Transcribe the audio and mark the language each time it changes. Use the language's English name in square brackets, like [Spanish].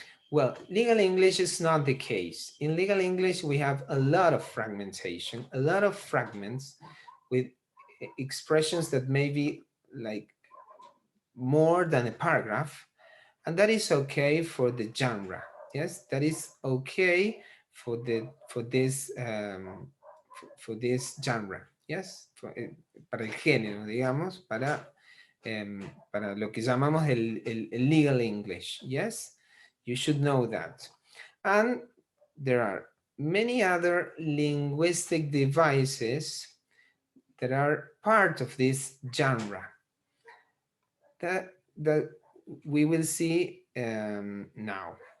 [English] Well, legal English is not the case. In legal English, we have a lot of fragmentation, a lot of fragments with expressions that may be like more than a paragraph, and that is okay for the genre. Yes, that is okay for this genre. Yes, [Spanish] para el género, digamos, para lo que llamamos el legal English. [English] Yes, you should know that. And there are many other linguistic devices that are part of this genre that we will see now.